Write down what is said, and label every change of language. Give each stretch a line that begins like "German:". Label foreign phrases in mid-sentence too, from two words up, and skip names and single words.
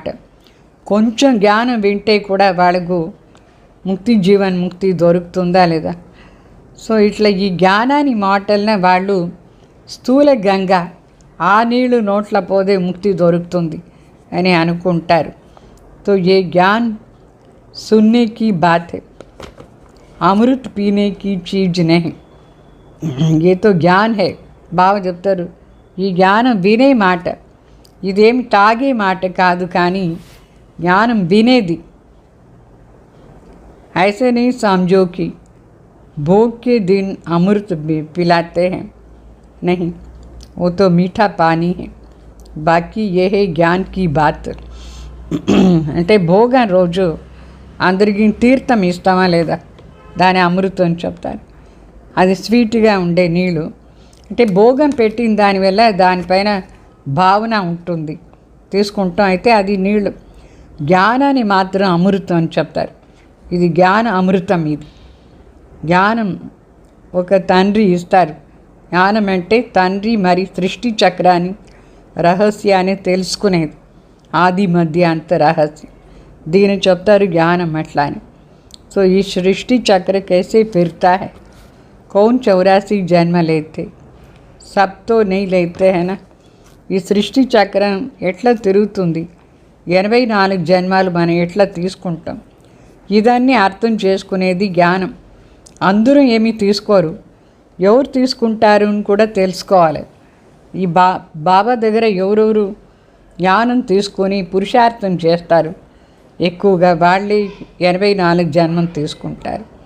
Telugu: కొంచెం జ్ఞానం వింటే కూడా వాళ్ళకు ముక్తి దొరుకుతుందా లేదా. సో ఇట్లా ఈ జ్ఞానాన్ని మాటలనే వాళ్ళు స్థూల గంగ, ఆ నీళ్లు నోట్ల పోదే ముక్తి దొరుకుతుంది అని అనుకుంటారు.
Hindi: तो ये ज्ञान सुनने की बात है, अमृत पीने की चीज़ नहीं. ये तो ज्ञान है.
Telugu: బాగా చెప్తారు, ఈ జ్ఞానం వినే మాట, ఇదేమి తాగే మాట కాదు, కానీ జ్ఞానం వినేది.
Hindi: ऐसे नहीं समझो कि भोग के दिन अमृत पिलाते हैं, नहीं, वो तो मीठा पानी है. बाकी ये है ज्ञान की बात.
Telugu: అంటే భోగం రోజు అందరికీ తీర్థం ఇస్తామా లేదా, దాని అమృతం అని చెప్తారు. అది స్వీట్గా ఉండే నీళ్ళు, అంటే భోగం పెట్టిన దానివల్ల దానిపైన భావన ఉంటుంది, తీసుకుంటాం, అయితే అది నీళ్ళు. జ్ఞానాన్ని మాత్రం అమృతం అని చెప్తారు. ఇది జ్ఞాన అమృతం. ఇది జ్ఞానం ఒక తండ్రి ఇస్తారు. జ్ఞానం అంటే తండ్రి మరి సృష్టి చక్రాన్ని, రహస్యాన్ని తెలుసుకునేది, ఆది మధ్య అంత రహస్యం, దీని చెప్తారు జ్ఞానం అట్లా అని. సో ఈ సృష్టి చక్ర
Hindi: कैसे फिरता है, कौन 84 जन्म लेते, सब तो नहीं लेते है ना.
Telugu: ఈ సృష్టి చక్రం ఎట్లా తిరుగుతుంది, 84 జన్మాలు మనం ఎట్లా తీసుకుంటాం, ఇదన్నీ అర్థం చేసుకునేది జ్ఞానం. అందరూ ఏమీ తీసుకోరు, ఎవరు తీసుకుంటారు అని కూడా తెలుసుకోవాలి. ఈ బాబా దగ్గర ఎవరెవరు జ్ఞానం తీసుకొని పురుషార్థం చేస్తారు, ఎక్కువగా వాళ్ళే 84 జన్మం తీసుకుంటారు.